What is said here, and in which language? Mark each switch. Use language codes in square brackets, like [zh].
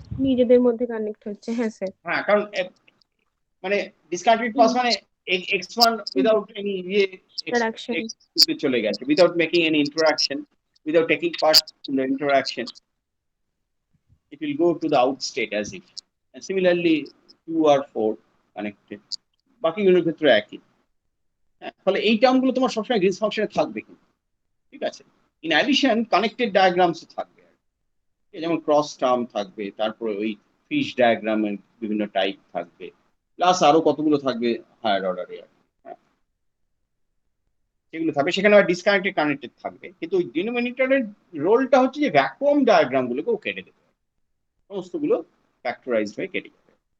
[bn] নিজেদের মধ্যে কানেক্ট হচ্ছে, হ্যাঁ স্যার। হ্যাঁ, কারণ মানে ডিসকানেক্টেড পার্ট মানে x1 [en] without any [bn] ইয়ে ইন্টারাকশন। x তে চলে গেছে, [en] Without making any interaction, without taking part in the interaction, it will go to the out state as if. And similarly, 2 or 4 connected, [bn] বাকিগুলোর ক্ষেত্রে একই। হ্যাঁ, ফলে এই টার্মগুলো তোমার সবসময় গ্রিনস ফাংশনে থাকবে কিন্তু। ঠিক আছে, [en] in addition connected diagrams [bn] থাকবে আর কি। যেমন ক্রস টার্ম থাকবে, তারপরে ওই ফিশ ডায়াগ্রামের বিভিন্ন টাইপ থাকবে, প্লাস আরো কতগুলো থাকবে হায়ার অর্ডারে আর কি। হ্যাঁ, সেগুলো থাকবে, সেখানে আবার ডিসকানেক্টেড কানেক্টেড থাকবে, কিন্তু ওই ডিনোমিনেটরের রোলটা হচ্ছে যে ভ্যাকুয়াম ডায়াগ্রাম গুলোকেও কেটে দেবে, সমস্তগুলো ফ্যাক্টরাইজড হয়ে কেটে যাবে।